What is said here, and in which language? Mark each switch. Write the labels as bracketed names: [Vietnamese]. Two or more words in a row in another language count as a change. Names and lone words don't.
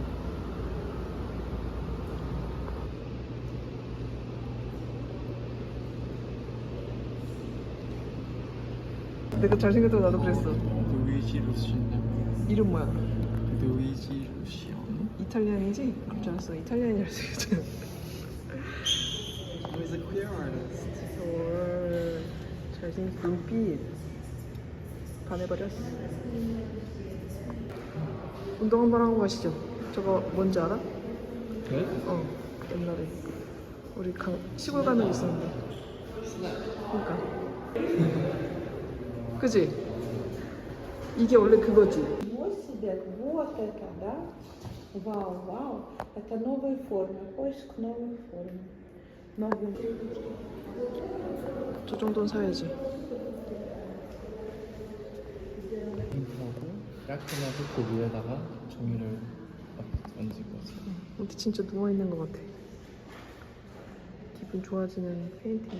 [Korean] 내가 잘생겼다고 나도 그랬어. 루이지 루시안. 이름 뭐야? 루이지 루시안. 이탈리안이지? 그럴 줄 알았어. 이탈리안이라 쓰였잖아. [English] He's a queer artist. [Korean] 헐, 잘생긴 눈빛. 반해버렸어. 운동 한번 하고 가시죠. 저거 뭔지 알아? 그래? 어, 옛날에 우리 시골 가면 있었는데. 그러니까. 그지? 이게 원래 그거지. [Russian] Свет, вот это, да? Вау, вау. Это новые формы, поиск новых форм. Новые. [Korean] 저 정도는 사야지. 하고 깔끔하게 그 위에다가 종이를 얹을 거지. 근데 진짜 누워있는 것 같아. 기분 좋아지는 페인팅이다.